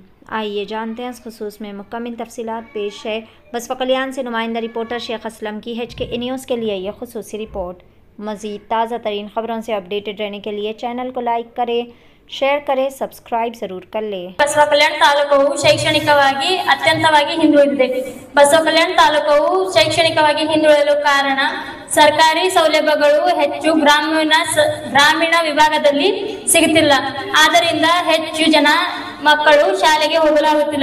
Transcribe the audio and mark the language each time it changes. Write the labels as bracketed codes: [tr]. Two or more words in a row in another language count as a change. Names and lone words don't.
[ur] آئیے جانتے ہیں اس خصوص میں مکمل تفصیلات۔ پیش ہے بسوا کلیان سے نمائندہ رپورٹر شیخ اسلم کی HKA نیوز کے لیے یہ خصوصی رپورٹ. مزید تازہ ترین خبروں سے اپڈیٹڈ رہنے کے لیے چینل کو لائک کریں، شیئر کریں، سبسکرائب ضرور کر لیں. [kn] बसवा कल्याण तालूಕು ಶೈಕ್ಷಣಿಕವಾಗಿ ಅತ್ಯಂತವಾಗಿ ಹಿಂದುಳಿದಿದೆ. ಬಸವ ಕಲ್ಯಾಣ ತಾಲೂಕು ಶೈಕ್ಷಣಿಕವಾಗಿ ಹಿಂದುಳಿಯಲು ಕಾರಣ ಸರ್ಕಾರಿ ಸೌಲಭ್ಯಗಳು ಹೆಚ್ಚು ಗ್ರಾಮೀಣ ವಿಭಾಗದಲ್ಲಿ ಸಿಗುತ್ತಿಲ್ಲ. ಆದ್ದರಿಂದ ಹೆಚ್ಚು ಜನ ಮಕ್ಕಳು ಶಾಲೆಗೆ ಹೋಗಲಾಗುತ್ತಿಲ್ಲ.